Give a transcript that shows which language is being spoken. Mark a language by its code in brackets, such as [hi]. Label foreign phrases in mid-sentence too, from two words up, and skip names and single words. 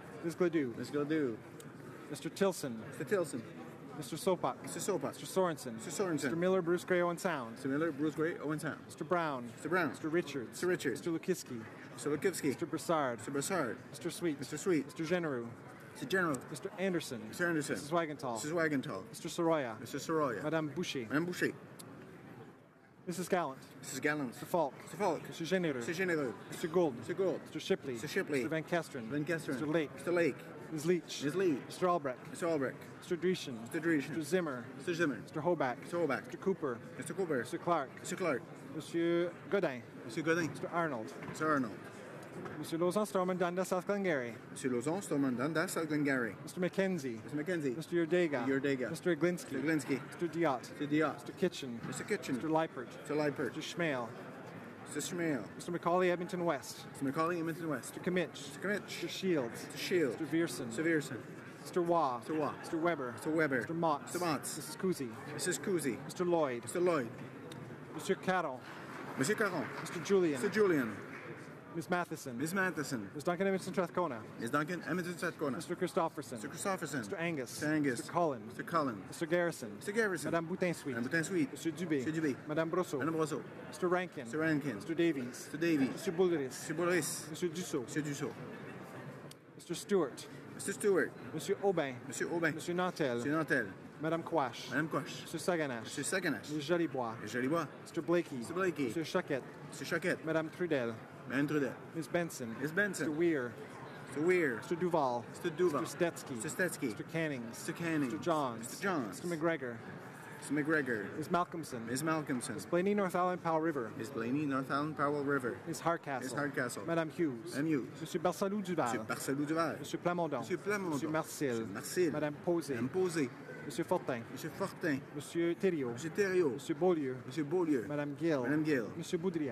[en] Ms. Gledoux. Ms. Gledoux. Mr. Tilson. Mr. Tilson. Mr. Sopak. Mr. Sopak. Mr. Sorensen. Mr. Sorensen. Mr. Miller, Bruce Gray, Owen Sound. Mr. Miller, Bruce Gray, Owen Sound. Mr. Brown. Mr. Brown. Mr. Richards. Mr. Richards. Mr. Lukiski. Mr. Lukivsky. Mr. Brassard. Mr. Brassard. Mr. Sweet. Mr. Sweet. Mr. Genereux. Mr. General. Mr. Anderson. Mr. Anderson. Mrs. Wagenthal. Mrs. Wagenthal. Mr. Soroya. Mr. Soroya. Madame Boucher. Madame Boucher. Mrs. Gallant. Mrs. Gallant. Mr. Falk. Mr. Falk. Mr. Généreux. Mr. Généreux. Mr. Gould. Mr. Gould. Mr. Shipley. Mr. Shipley. Mr. Van Kesteren. Van Kesteren. Mr. Lake. Mr. Lake. Ms. Leach. Ms. Leach. Mr. Albrecht. Mr. Albrecht. Mr. Dreeshen. Mr. Dreeshen. Mr. Zimmer. Mr. Zimmer. Mr. Hoback. Mr. Hoback. Mr. Cooper. Mr. Cooper. Mr. Clark. Mr. Clark. Monsieur Godin. Mr. Godin. Mr. Arnold. Mr. Arnold. Monsieur Lauzon, Stormont, Dundas, South Glengarry. Monsieur Lauzon, Stormont, Dundas, South Glengarry. Mr. McKenzie. Mr. McKenzie. Mr. Yordega. Yordega. Mr. Iglinsky. Mr. Iglinsky. Mr. Diot. Mr. Diot. Mr. Kitchen. Mr. Kitchen. Mr. Leipert. Mr. Leipert. Mr. Schmale. Mr. Schmale. Mr. McCauley, Edmonton West. Mr. McCauley, Edmonton West. Mr. Kimmich. Mr. Kimmich. Mr. Shields. Mr. Shields. Mr. Vierson. Mr. Vierson. Mr. Waugh. Mr. Waugh. Mr. Weber. Mr. Weber. Mr. Motts. Mr. Motts. Mrs. Kuzi. Mrs. Kuzi. Mr. Lloyd. Mr. Lloyd. Mr. Carroll. Monsieur Caron. Mr. Julian. Mr. Julian. Ms. Matheson. Ms. Matheson. Ms. Duncan Edmonton Strathcona. Ms. Duncan, Edmonton, Strathcona. Mr. Christopherson. Mr. Christopherson. Mr. Angus. Mr. Angus. Mr. Cullen. Mr. Cullen. Mr. Garrison. Mr. Garrison. Madame Boutin-Suite. Madame Boutin-Suite. Mr. Dubé. Mr. Dubé. Madame Brosseau. Madame Brosseau. Mr. Rankin. Mr. Rankin. Mr. Davies. Mr. Davies. Mr. Boulris. Mr. Boris. Mr. Dussault. Mr. Dussault. Mr. Stewart. Mr. Stewart. Monsieur Aubin. Monsieur Aubin. Monsieur Nantel. Monsieur Nantel. Madame Quash. Madame Quash. Mr. Saganash. Monsieur Saganash. Mr. Jolibois. Mr. Jolibois. Mr. Blakey. Mr. Blakey. Mr. Choquette. Mr. Choquette. Madame Trudel. Madame Trudel. Ms. Benson. Ms. Benson. Mr. Weir. Mr. Weir. Mr. Duval. Mr. Duval. Mr. Stetsky. Mr. Stetsky. Mr. Cannings. Mr. Cannings. Mr. Johns. Mr. Johns. Mr. McGregor. Mr. McGregor. Ms. Malcolmson. Ms. Malcolmson. Ms. Blaney, North Island, Powell River. Ms. Blaney, North Island, Powell River. Ms. Hardcastle. Ms. Hardcastle. Madame Hughes. Madame Hughes. Monsieur Barsalou Duval. Monsieur Barcelou Duval. Monsieur Plamondon. Monsieur Plamondon. Monsieur Marcel. Monsieur Marcel. Madame Posé. Madame Posé. Monsieur Fortin. Monsieur Fortin. Monsieur Thériault. Monsieur Thériault. Monsieur Beaulieu. Monsieur Beaulieu. Madame Gill. Madame Gill. Monsieur Boudria.